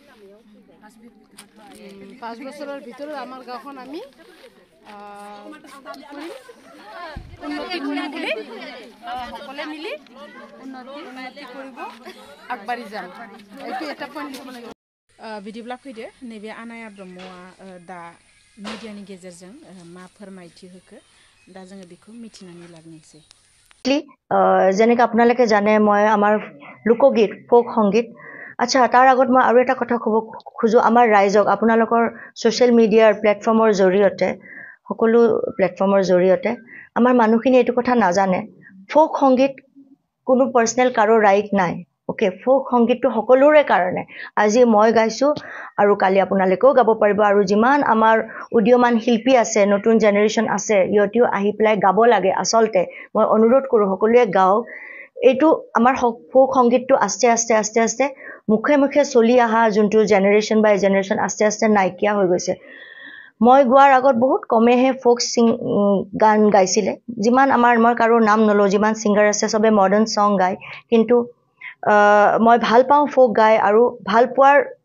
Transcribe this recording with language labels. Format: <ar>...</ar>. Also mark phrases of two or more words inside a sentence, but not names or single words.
<as>5 বছৰৰ ভিতৰত আমাৰ গাঁওখন আমি উন্নতি কৰিম বুলি সকলোৱে মিলি উন্নতি কৰিব আগবাঢ়ি যাম এইটো এটা পইণ্ট লিখিব লাগিব</as> <brx>बिदिब्ला फैदो नैबे आनाया ब्रह्मआ दा मिडियानि गेजेरजों मा फोरमायथि होखो दा जोङो बेखौ मिथिनानै लाग्रोनोसै</brx> <as>যেনেকৈ আপোনালোকে জানে মই আমাৰ লোকগীত ফোক সংগীত আচ্ছা তাৰ আগত মই আৰু এটা কথা ক'ব খোজো আমাৰ ৰাইজক আপোনালোকৰ ছ'চিয়েল মিডিয়াৰ প্লেটফৰ্মৰ জৰিয়তে সকলো প্লেটফৰ্মৰ জৰিয়তে আমাৰ মানুহখিনি এইটো কথা নাজানে ফোক সংগীত কোনো পাৰ্চনেল কাৰো ৰাইট নাই ওকে ফোক সংগীতটো সকলোৰে কাৰণে আজি মই গাইছো আৰু কালি আপোনালোকেও গাব পাৰিব আৰু যিমান আমাৰ উদীয়মান শিল্পী আছে নতুন জেনেৰেশ্যন আছে ইহঁতিও আহি পেলাই গাব লাগে আচলতে মই অনুৰোধ কৰোঁ সকলোৱে গাওক এইটো আমাৰ ফোক সংগীতটো আস্তে আস্তে আস্তে আস্তে মুখে মুখে চলি অহা যোনটো জেনেৰেশ্যন বাই জেনেৰেশ্যন আস্তে আস্তে নাইকিয়া হৈ গৈছে মই গোৱাৰ আগত বহুত কমেহে ফোক গান গাইছিলে যিমান মই কাৰো নাম নলওঁ যিমান ছিংগাৰ আছে চবে মডাৰ্ণ ছং গায় কিন্তু মই ভাল পাওঁ ফোক গাই আৰু ভাল পোৱাৰ</as>